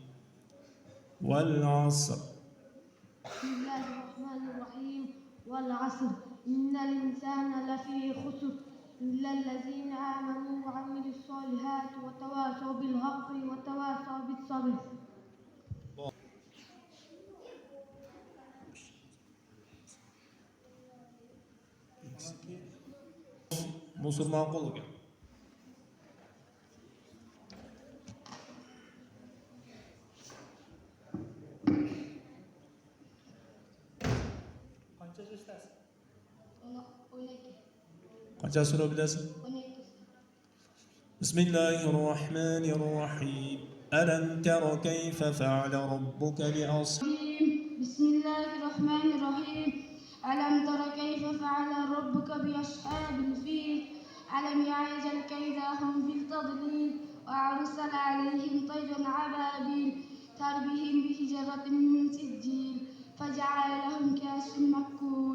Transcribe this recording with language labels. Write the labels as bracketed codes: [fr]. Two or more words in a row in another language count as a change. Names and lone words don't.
[ar] والعصر. بسم الله الرحمن الرحيم. والعصر إن الإنسان لفي خسر إلا الذين آمنوا وعملوا الصالحات وتواصوا بالحق وتواصوا بالصبر. [tr] Mısır makul ya. Kaça sürebilirsin? [ar] Bismillahirrahmanirrahim. ألم تر كيف فعل ربك بأصحاب. بسم الله الرحمن الرحيم. ألم تر كيف فعل ربك بأصحاب الفيل ألم يعجل كيدهم في التضليل وأرسل عليهم طيرا أبابيل ترميهم بحجارة من سجيل فجعلهم كعصف مأكول.